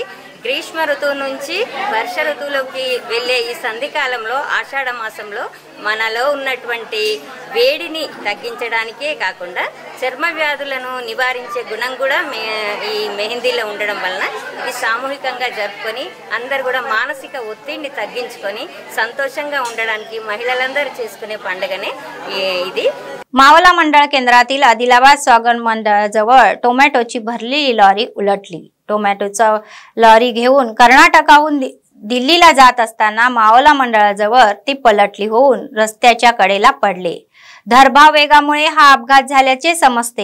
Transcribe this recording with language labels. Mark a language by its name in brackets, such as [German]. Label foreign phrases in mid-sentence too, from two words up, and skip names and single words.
[Telugu] గ్రీష్మ ఋతువు నుంచి వర్ష ఋతువులోకి వెళ్ళే ఈ సంధికాలంలో ఆషాఢ మాసంలో మనలో ఉన్నటువంటి వేడిని తగ్గించడానికే కాకుండా చర్మ వ్యాధులను నివారించే గుణం కూడా ఈ మెహందీలో ఉండడం వలన ఇది సామూహికంగా జరుపుకొని అందరు కూడా మానసిక ఒత్తిడిని తగ్గించుకొని संतोषंगा ఉండడానికి మహిళలందరూ చేసుకునే పండుగనే ఇది. [Marathi] मावला मंडळ केंद्रातील आदिलाबाद स्वागत मंडळाजवळ टोमॅटोची भरलेली लॉरी उलटली. टोमॅटोचा लॉरी घेऊन कर्नाटकाहून दिल्लीला जात असताना मावला मंडळाजवळ ती पलटली होऊन रस्त्याच्या कडेला पडले. धरभाव वेगामुळे हा अपघात झाल्याचे समजते.